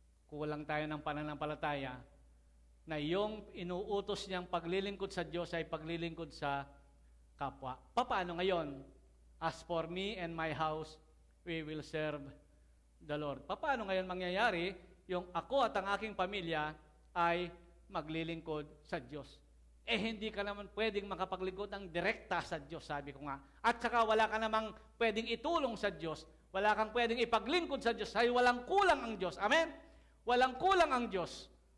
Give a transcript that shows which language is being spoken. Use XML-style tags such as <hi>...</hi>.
<tl>Kulang tayo ng pananampalataya na yung inuutos niyang paglilingkod sa Diyos ay paglilingkod sa kapwa. Paano ngayon?</tl> <en>As for me and my house, we will serve the Lord.</en> <tl>Paano ngayon mangyayari yung ako at ang aking pamilya ay maglilingkod sa Diyos? Hindi ka naman pwedeng makapaglingkod ng direkta sa Diyos, sabi ko nga. At saka wala ka namang pwedeng itulong sa Diyos. Wala kang pwedeng ipaglingkod sa Diyos. Ay walang kulang ang Diyos. Amen? Walang kulang ang Diyos.</tl>